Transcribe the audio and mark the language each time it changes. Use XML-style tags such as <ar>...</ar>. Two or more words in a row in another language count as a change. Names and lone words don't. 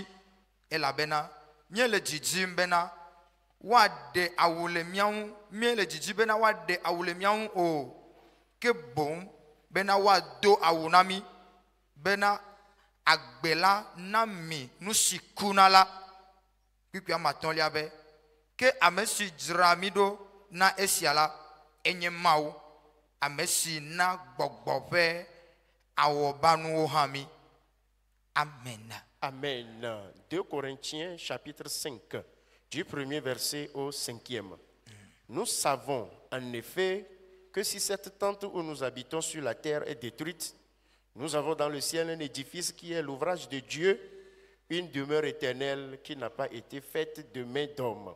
<ee>Elabena miele dzidzim bena wade awu le miaŋu, miele dzidzi bena wade awu le miaŋu o, ke boŋ bena wado awu na mi bena agbe la na mi nu si kuna la. Kpikpi amatɔ̃lia be ke ame si dzra mi ɖo na esia la enye Mawu, ame si na gbɔgbɔ ƒe awɔbanuwo hã mi. Amen. Amen.</ee> <fr>2 Corinthiens chapitre 5, du premier verset au 5e. Nous savons en effet que si cette tente où nous habitons sur la terre est détruite, nous avons dans le ciel un édifice qui est l'ouvrage de Dieu, une demeure éternelle qui n'a pas été faite de main d'homme.</fr>